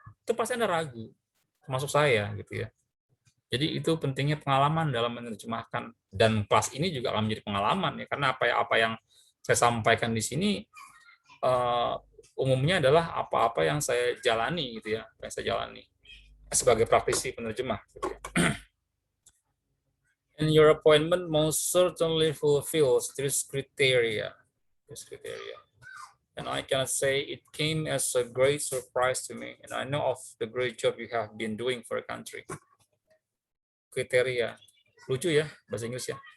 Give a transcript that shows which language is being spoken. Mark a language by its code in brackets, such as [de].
[id] Itu pasti Anda ragu, termasuk saya gitu ya. Jadi itu pentingnya pengalaman dalam menerjemahkan, dan kelas ini juga akan menjadi pengalaman ya, karena apa yang saya sampaikan di sini umumnya adalah apa-apa yang saya jalani gitu ya, yang saya jalani sebagai praktisi penerjemah gitu ya. [en] And your appointment most certainly fulfills this criteria. And I cannot say it came as a great surprise to me, and I know of the great job you have been doing for the country. [id] Kriteria, lucu ya bahasa Inggris ya.